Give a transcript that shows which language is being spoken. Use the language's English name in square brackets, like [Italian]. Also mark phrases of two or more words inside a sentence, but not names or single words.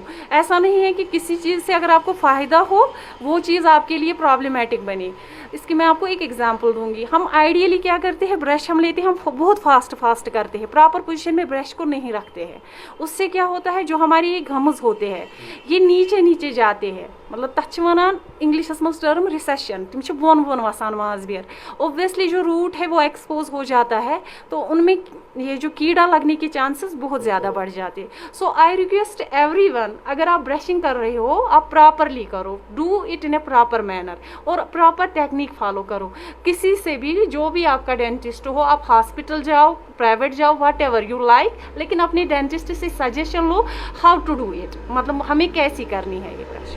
[Hindi] ऐसा नहीं है कि किसी चीज़ से अगर आपको फ़ायदा हो वो चीज़ आपके लिए प्रॉब्लमेटिक बने। इसकी मैं आपको एक एग्जांपल दूंगी। हम आइडियली क्या करते हैं, ब्रश हम लेते हैं, हम बहुत फास्ट करते हैं, [English] proper position [Hindi] में ब्रश को नहीं रखते हैं। उससे क्या होता है, जो हमारे ये गम्स होते हैं ये नीचे जाते हैं, मतलब [Kashmiri] तथ वनान इंग्लिशस मज टर्म रिसेशन, तुम बोन वसान माजबियर। [Hindi] ओब्वियसली जो रूट है वो एक्सपोज हो जाता है, तो उनमें ये जो कीड़ा लगने के चांसेस बहुत ज़्यादा बढ़ जाते हैं। [English] So I request everyone, [Hindi] अगर आप ब्रशिंग कर रहे हो आप प्रॉपरली करो, [English] do it in a proper manner [Hindi] और [English] proper technique follow [Hindi] करो। किसी से भी, जो भी आपका डेंटिस्ट हो, आप हॉस्पिटल जाओ, प्राइवेट जाओ, [English] what ever you like, [Hindi] लेकिन अपने डेंटिस्ट से सजेशन लो [English] how to do it, [Hindi] मतलब हमें कैसी करनी है ये ब्रशिंग।